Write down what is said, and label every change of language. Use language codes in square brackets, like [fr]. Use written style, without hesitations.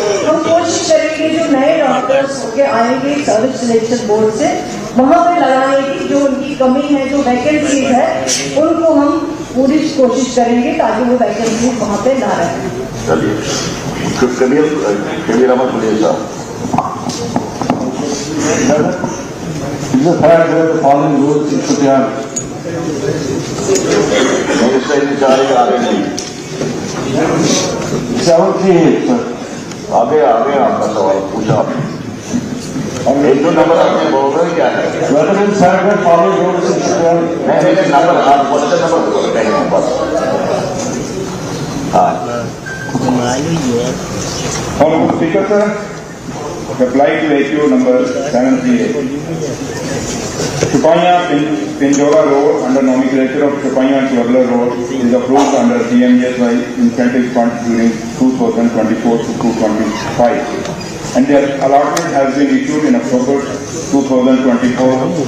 [hi] हम कोशिश करेंगे जो नए डॉक्टर्स होके आएंगे सर्विस सिलेक्शन बोर्ड से, वहाँ पे लगाने की जो उनकी कमी है, जो वैकेंसी है, उनको हम पूरी कोशिश करेंगे ताकि वो वैकेंसी वहाँ पे ना रहे। चलिए कबीर अहमद खुले साहब। [en] Is the fact that the following rules is put down? [hi] Minister in charge आ रहे नहीं, [en] 738, sir. [hi] आगे आपका सवाल पूछा आपने। और 1-2 नंबर आपने बोल रहे क्या है? [en] Whether in fact that following rules is put down? [hi] नहीं नंबर आप क्वेश्चन नंबर बोल रहे हैं बस। हाँ [en] Honorable Speaker, sir, reply to AQ number 738. Chupaiya Pinjora Road under nomenclature of Chupaiya Chuvaglar Road is approved under PMJSY incentive fund during 2024 to 2025, and their allotment has been issued in October 2024.